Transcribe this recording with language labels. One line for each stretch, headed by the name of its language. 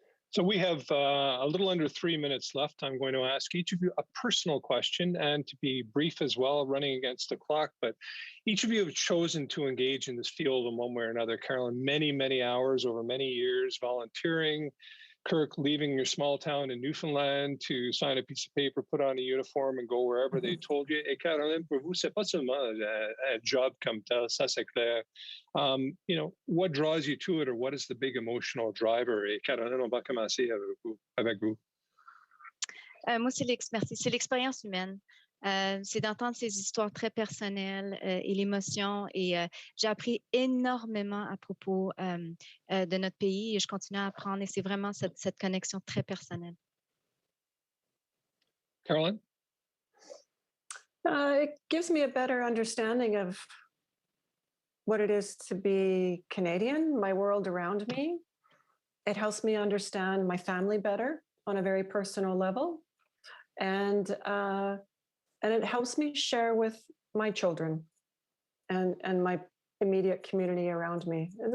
English: So we have a little under 3 minutes left. I'm going to ask each of you a personal question, and to be brief as well, running against the clock, but each of you have chosen to engage in this field in one way or another. Carolyn, many, many hours over many years volunteering. Kirk, leaving your small town in Newfoundland to sign a piece of paper, put on a uniform, and go wherever they told you.
French: Et Caroline, pour vous, c'est pas seulement un job comme tel, ça c'est clair.
English: What draws you to it, or what is the big emotional driver?
French: Et Caroline, on va commencer avec vous. Moi, c'est l'expérience humaine. C'est d'entendre ces histoires très personnelles et l'émotion. Et j'ai appris énormément à propos de notre pays et je continue à apprendre. Et c'est vraiment cette connexion très personnelle.
English: Carolyn? It gives me a better understanding of what it is to be Canadian, my world around me. It helps me understand my family better on a very personal level. And it helps me share with my children and my immediate community around me.